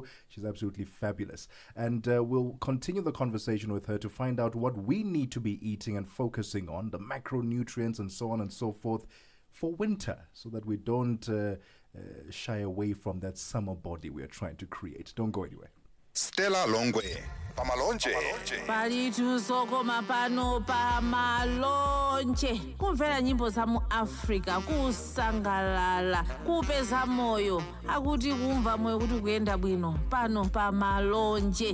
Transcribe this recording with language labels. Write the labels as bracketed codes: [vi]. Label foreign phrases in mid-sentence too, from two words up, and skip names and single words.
[en] She's absolutely fabulous. And we'll continue the conversation with her to find out what we need to be eating and focusing on, the macronutrients and so on and so forth, for winter, so that we don't shy away from that summer body we are trying to create. Don't go anywhere. [ny] Stella Longwe, Pamalonje. Palitu soko mapano pamalonje. Kumvera nyimbo za mu Africa kusangalala, kupeza moyo, akuti kumva moyo kuti kuyenda bwino pano pamalonje.